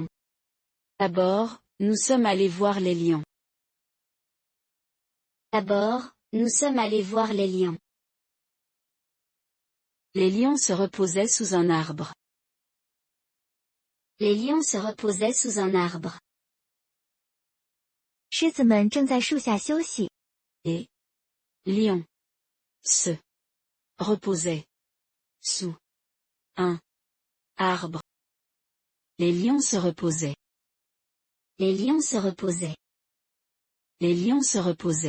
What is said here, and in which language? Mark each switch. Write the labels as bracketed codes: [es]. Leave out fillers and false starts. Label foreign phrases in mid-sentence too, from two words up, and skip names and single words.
[fr] D'abord, nous sommes allés voir les lions. D'abord, nous sommes allés voir les lions. Les lions se reposaient sous un arbre. Les lions se reposaient sous un arbre. [zh] 狮子们正在树下休息。 [fr] Et lions se reposaient sous un arbre. Les lions se reposaient. Les lions se reposaient. Les lions se reposaient.